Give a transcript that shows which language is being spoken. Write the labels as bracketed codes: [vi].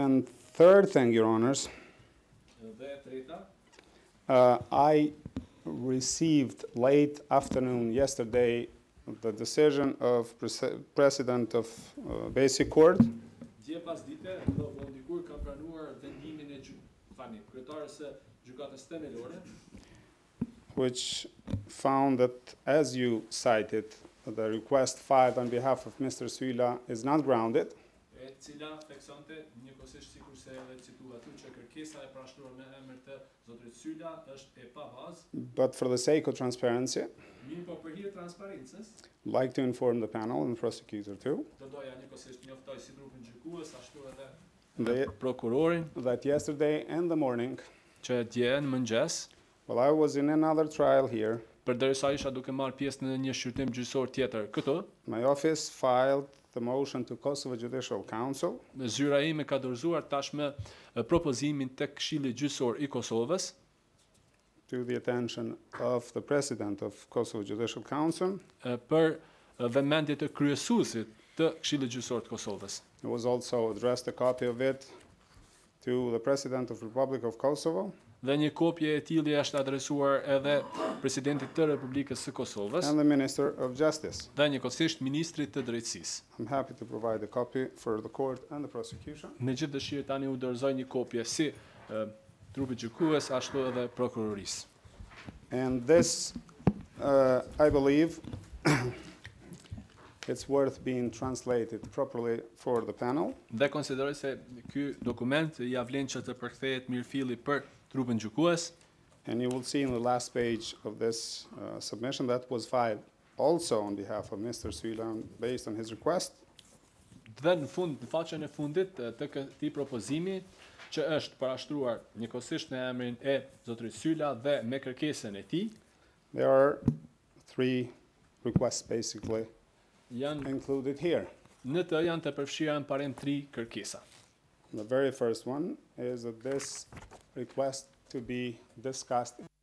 [en] And third thing, Your Honors, [sq] Dhe e treta, [en] I received late afternoon yesterday the decision of President of Basic Court, [sq] dje pas dite, do dikur kam pranuar vendimin e kryetarës së gjykatës themelore, [en] which found that, as you cited, the request filed on behalf of Mr. Sylla is not grounded, [sq] e cila theksonte njëkohësisht sikurse edhe citua aty që kërkesa e parashtruar me emër të zotrit Sylla është e pa bazë, [en] but for the sake of transparency, [sq] mirë po për hir të transparencës, [en] I'd like to inform the panel and the prosecutor too, [sq] do doja njëkohësisht njoftoj si trupin gjykues ashtu edhe [en] that, [sq] prokurorin [en] that yesterday in the morning, [sq] që dje në mëngjes, [en] while I was in another trial here, [sq] përderisa isha duke marrë pjesë në një shqyrtim gjyqësor tjetër këtu, [en] my office filed the motion to Kosovo Judicial Council [sq] zyra ime ka dorëzuar tashmë propozimin tek Këshilli Gjyqësor i Kosovës [en] to the attention of the President of Kosovo Judicial Council. [sq] Për vëmendje të kryesuesit të Këshillit Gjyqësor të Kosovës. [en] It was also addressed a copy of it to the President of Republic of Kosovo [sq] Dhe një kopje e tillë është adresuar edhe presidentit të Republikës së Kosovës [en] and the Minister of Justice. [sq] dhe njëkohësisht ministrit të drejtësisë. [en] I'm happy to provide a copy for the court and the prosecution. [sq] Me gjithë dëshirë tani u dorëzoj një kopje si trupit gjykues ashtu edhe prokurorisë. [en] And this, I believe, it's worth being translated properly for the panel. [sq] Dhe konsideroj se ky dokument ja vlen që të përkthehet mirëfilli për trupin gjykues. [en] And you will see in the last page of this submission that was filed also on behalf of Mr. Sylan based on his request. [sq] Dhe në faqen e fundit të këtij propozimi që është parashtruar njëkohësisht në emrin e zotërit Syla dhe me kërkesën e tij, [en] There are 3 requests basically [sq] janë [en] included here. [sq] në të janë të përfshira në parim 3 kërkesa. [en] The very first one is that this request to be discussed